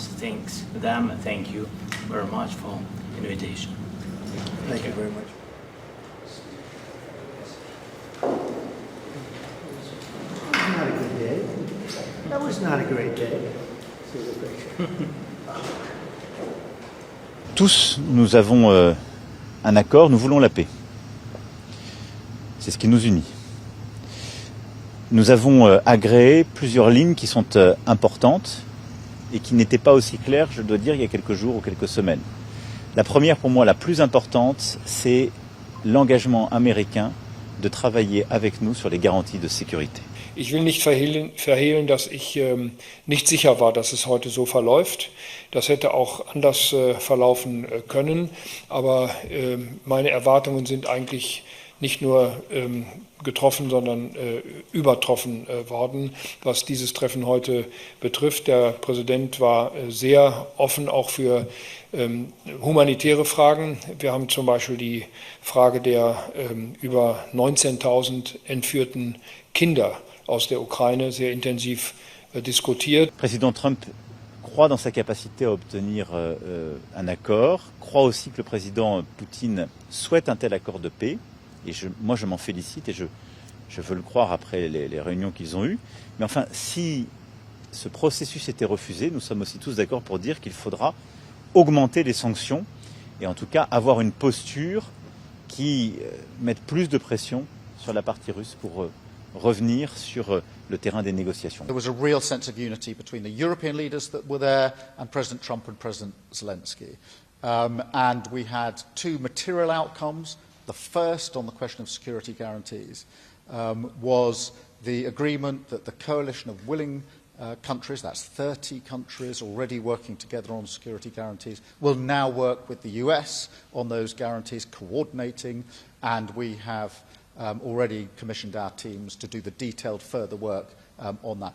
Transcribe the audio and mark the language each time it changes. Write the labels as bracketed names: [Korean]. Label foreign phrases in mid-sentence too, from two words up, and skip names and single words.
[English] Thanks to them and thank you very much for invitation. Thank you very much. Not a good day. That was not a great day. See the picture. [French] Tous, nous avons un accord, nous voulons la paix. C'est ce qui nous unit. Nous avons agréé plusieurs lignes qui sont importantes et qui n'étaient pas aussi claires, je dois dire, il y a quelques jours ou quelques semaines. La première, pour moi, la plus importante, c'est l'engagement américain de travailler avec nous sur les garanties de sécurité. [German] Ich will nicht verhehlen, dass ich nicht sicher war, dass es heute so verläuft. Das hätte auch anders verlaufen können, aber meine Erwartungen sind eigentlich nicht nur getroffen, sondern übertroffen worden, was dieses Treffen heute betrifft. Der Präsident war sehr offen auch für humanitäre Fragen. Wir haben zum Beispiel die Frage der über 19.000 entführten Kinder aus der Ukraine sehr intensiv diskutiert. [French] Président Trump croit dans sa capacité à obtenir un accord, croit aussi que le président Poutine souhaite un tel accord de paix. Et moi, je m'en félicite et je veux le croire après les réunions qu'ils ont eues. Mais enfin, si ce processus était refusé, nous sommes aussi tous d'accord pour dire qu'il faudra augmenter les sanctions et en tout cas avoir une posture qui mette plus de pression sur la partie russe pour revenir sur le terrain des négociations. [English] There was a real sense of unity between the European leaders that were there and President Trump and President Zelensky. And we had two material outcomes. The first, on the question of security guarantees, was the agreement that the coalition of willing countries, that's 30 countries already working together on security guarantees, will now work with the US on those guarantees, coordinating, and we have already commissioned our teams to do the detailed further work on that.